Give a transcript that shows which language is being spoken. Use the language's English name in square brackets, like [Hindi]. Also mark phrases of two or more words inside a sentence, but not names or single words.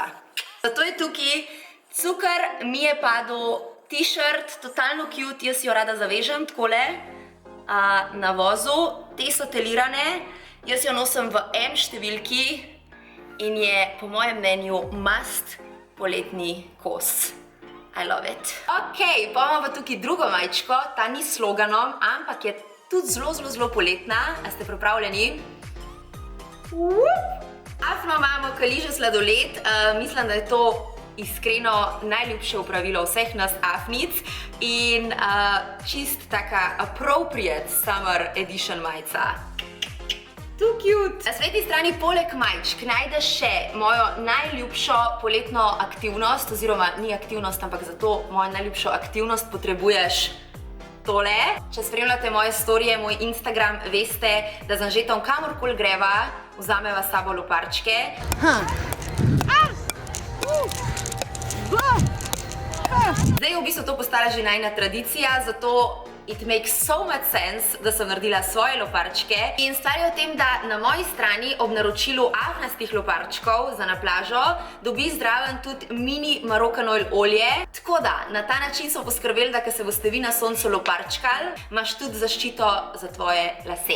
[Slovenian] Zato je tukaj, cukor mi je padel, t-shirt, totalno cute, jaz jo rada zavežem takole na vozu, te so telirane, jaz jo nosim v M številki in je po mojem mnenju must poletni kos. [English] I love it. [Slovenian] Ok, pa imamo pa tukaj drugo majčko, ta ni s sloganom, ampak je tudi zelo poletna. A ste pripravljeni? Afno imamo kaližo sladoled, mislim, da je to iskreno najljubše opravilo vseh nas afnic in čist taka [English] appropriate summer edition [Slovenian] majica. [English] Too cute! [Slovenian] Na spletni strani poleg majčk najdeš še mojo najljubšo poletno aktivnost, oziroma ni aktivnost, ampak za to mojo najljubšo aktivnost potrebuješ tole. Če spremljate moje storije, moj Instagram, veste, da z Anžetom kamorkoli greva, vzameva s sabo loparčke. Zdaj je v bistvu to postala že najina tradicija, zato [English] it makes so much sense, [Slovenian] da sem naredila svoje loparčke. In stvar je v tem, da na moji strani ob naročilu afnastih loparčkov za na plažo dobi zraven tudi mini Moroccan oil olje. Tako da, na ta način smo poskrbeli, da ko se boste vi na soncu loparčkali, imaš tudi zaščito za tvoje lase.